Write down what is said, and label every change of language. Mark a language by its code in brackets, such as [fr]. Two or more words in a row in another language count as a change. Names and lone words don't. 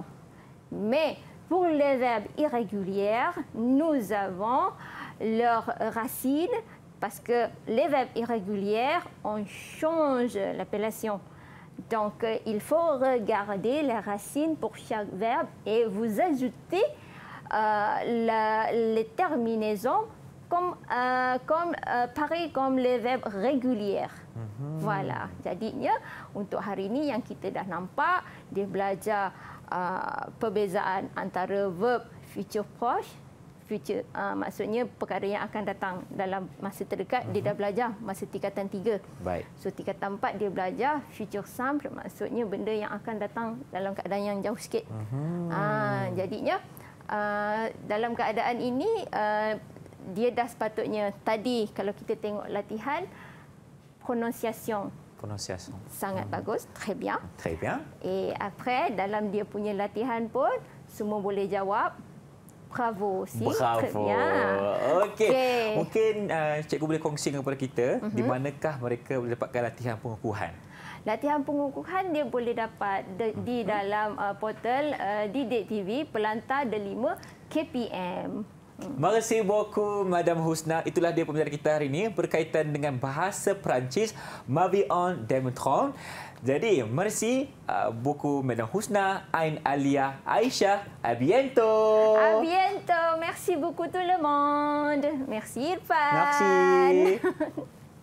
[fr] Mais pour les verbes irréguliers, nous avons leurs racines parce que les verbes irréguliers, on change l'appellation. Donc, il faut regarder les racines pour chaque verbe et vous ajoutez les terminaisons pareil comme les verbes réguliers. Voilà. [ms] Jadinya untuk hari ini yang kita dah nampak, dia belajar perbezaan antara verb [fr] future proche, [ms] future maksudnya perkara yang akan datang dalam masa terdekat, dia dah belajar masa tingkatan 3. Baik. So tingkatan 4 dia belajar [fr] future simple, [ms] maksudnya benda yang akan datang dalam keadaan yang jauh sikit. Jadinya dalam keadaan ini dia dah sepatutnya tadi kalau kita tengok latihan prononciation sangat bagus, [fr] très bien. Très bien. Et après [ms] dalam dia punya latihan pun semua boleh jawab. [fr] Bravo aussi. Bravo. Très bien. [ms] Okey. Mungkin cikgu boleh kongsi kepada kita di manakah mereka boleh dapatkan latihan pengukuhan. Latihan pengukuhan dia boleh dapat di dalam portal Didik TV Pelantar Delima KPM. [fr] Merci beaucoup, Madam Husna. [ms] Itulah dia pembelajaran kita hari ini berkaitan dengan bahasa Perancis, Mavi on Demetron. Jadi, [fr] merci beaucoup, Madam Husna, Ain Alia, Aisyah. À bientôt. À bientôt. Merci beaucoup tout le monde. Merci Irfan. Merci.